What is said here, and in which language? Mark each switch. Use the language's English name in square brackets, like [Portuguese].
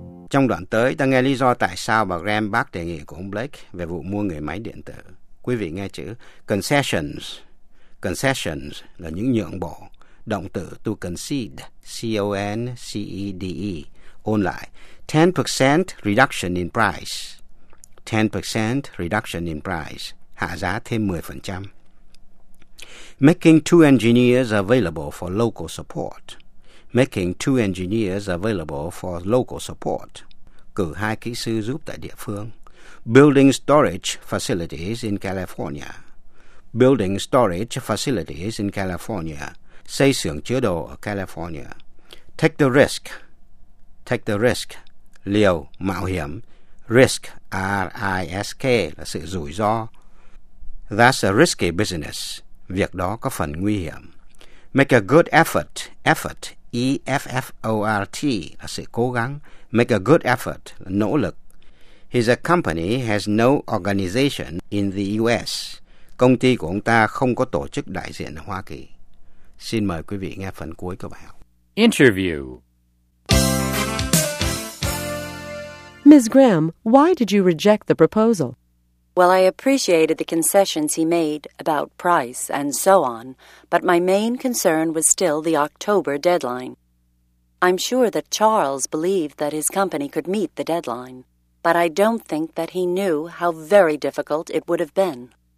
[Vietnamese] Trong đoạn tới, ta nghe lý do tại sao bà Graham bác đề nghị của ông Blake về vụ mua người máy điện tử. Quý vị nghe chữ concessions. Concessions là những nhượng bộ. Động từ to concede, C-O-N-C-E-D-E. Ôn lại, [English] 10% reduction in price. 10% reduction in price. [Vietnamese] Hạ giá thêm 10%. [English] Making two engineers available for local support. Making two engineers available for local support. [Vietnamese] Cử hai kỹ sư giúp tại địa phương. [English] Building storage facilities in California. Building storage facilities in California. [Vietnamese] Xây xưởng chứa đồ ở California. [English] Take the risk. Take the risk. [Vietnamese] Liều, mạo hiểm. [English] Risk, R-I-S-K, [Vietnamese] là sự rủi ro. [English] That's a risky business. [Vietnamese] Việc đó có phần nguy hiểm. [English] Make a good effort. [Vietnamese] Effort, E-F-F-O-R-T, là sự cố gắng. [English] Make a good effort, [Vietnamese] là nỗ lực. [English] His company has no organization in the U.S. [Vietnamese] Công ty của ông ta không có tổ chức đại diện ở Hoa Kỳ. Xin mời quý vị nghe phần cuối của bài học. [English] Interview. Ms. Graham, why did you reject the proposal? Well, I appreciated the concessions he made about price and so on, but my main concern was still the October deadline. I'm sure that Charles believed that his company could meet the deadline, but I don't think that he knew how very difficult it would have been.